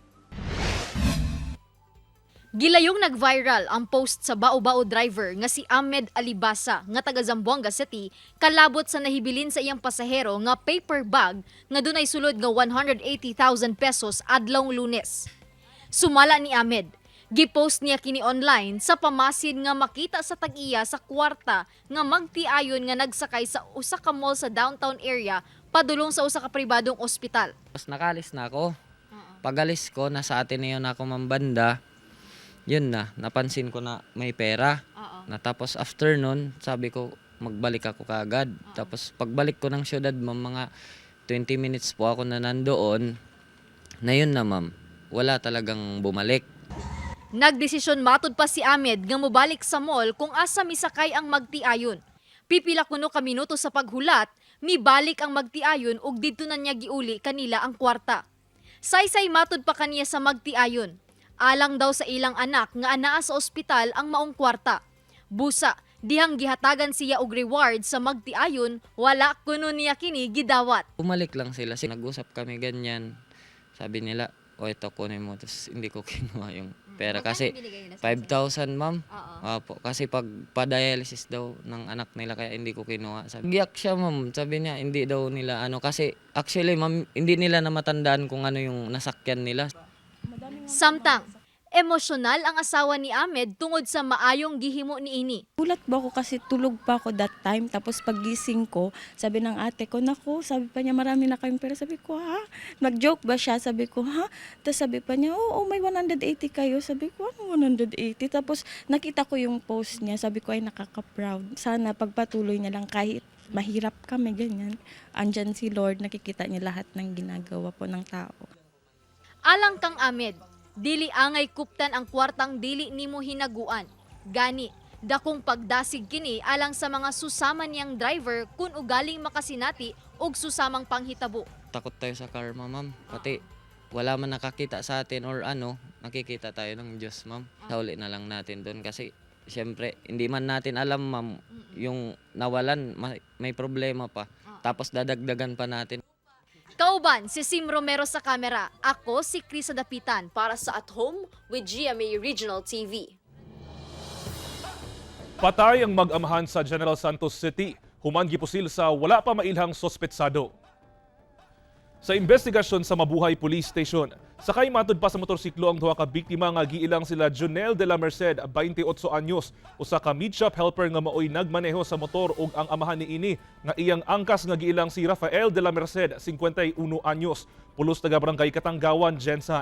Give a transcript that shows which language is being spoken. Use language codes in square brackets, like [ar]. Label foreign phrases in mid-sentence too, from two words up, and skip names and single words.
[ceb] Gilayong nag-viral ang post sa bao-bao driver nga si Ahmed Alibasa nga taga Zamboanga City kalabot sa nahibilin sa iyang pasahero nga [en] paper bag [ceb] nga dunay sulod nga 180,000 pesos adlawng Lunes. Sumala ni Ahmed, gipost niya kini online sa pamasid nga makita sa tag-iya sa kwarta nga magtiayon nga nagsakay sa usa ka mall sa [en] downtown area [ceb] padulong sa usa ka pribadong ospital. [tl] Tapos nakalis na ako. Pagalis ko, nasa Ateneo na ako mambanda. Yun na, napansin ko na may pera. Tapos after nun, sabi ko magbalik ako kaagad. Tapos pagbalik ko ng syudad, mga 20 minutes po ako na nandoon. Na yun na ma'am, wala talagang bumalik. [ceb] Nagdesisyon matud pa si Ahmed nga mobalik sa mall kung asa misakay ang magtiayon. Pipila kuno ka minuto sa paghulat, mibalik ang magtiayon ug didto na niya giuli kanila ang kwarta. Saysay matud pa kaniya sa magtiayon. Alang daw sa ilang anak nga anaa sa ospital ang maong kwarta. Busa, dihang gihatagan siya og reward sa magtiayon, wala kuno niya kini gidawat. [tl] Umalik lang sila, nag-usap kami ganyan. Sabi nila, o ito kunin mo, tapos hindi ko kinuha yung pera. Kasi 5,000 ma'am. Opo, kasi pag pa-dialysis daw ng anak nila kaya hindi ko kinuha. Giyak siya ma'am, sabi niya hindi daw nila kasi actually ma'am, hindi nila na matandaan kung ano yung nasakyan nila. [ceb] Samtang, emosyonal ang asawa ni Ahmed tungod sa maayong gihimo niini. [tl] Gulat ba ako kasi tulog pa ako [en] that time. [tl] Tapos paggising ko, sabi ng ate ko, naku, sabi pa niya marami na kayong pera. Sabi ko, ha? Nag-joke ba siya? Sabi ko, ha? Tapos sabi pa niya, oo, may 180 kayo. Sabi ko, ano 180? Tapos nakita ko yung post niya. Sabi ko, ay nakaka-proud. Sana pagpatuloy niya lang kahit mahirap kami, ganyan. Andyan si Lord, nakikita niya lahat ng ginagawa po ng tao. [ceb] Alang kang Ahmed, dili angay kuptan ang kwartang dili nimo hinaguan. Gani, dakong pagdasig kini alang sa mga susama niyang driver kung ugaling makasinati og susamang panghitabo. [tl] Takot tayo sa karma ma'am, pati wala man nakakita sa atin or nakikita tayo ng Diyos ma'am. Sauli na lang natin doon kasi siyempre hindi man natin alam ma'am, yung nawalan may problema pa. Tapos dadagdagan pa natin. [ceb] Kauban si Sim Romero sa kamera. Ako si Krisa Dapitan para sa At Home with GMA Regional TV. Patay ang mag-amahan sa General Santos City. Human gipusil sa wala pa mailhang sospetsado. Sa investigasyon sa Mabuhay Police Station, sakay matud pa sa motorsiklo ang duha ka biktima nga giilang sila Jonel de la Merced, 28 anyos, usa ka [en] meat shop helper [ceb] nga maoy nagmaneho sa motor ug ang amahan niini nga iyang angkas nga giilang si Rafael de la Merced, 51 anyos, pulos taga barangay Katanggawan, Jensan.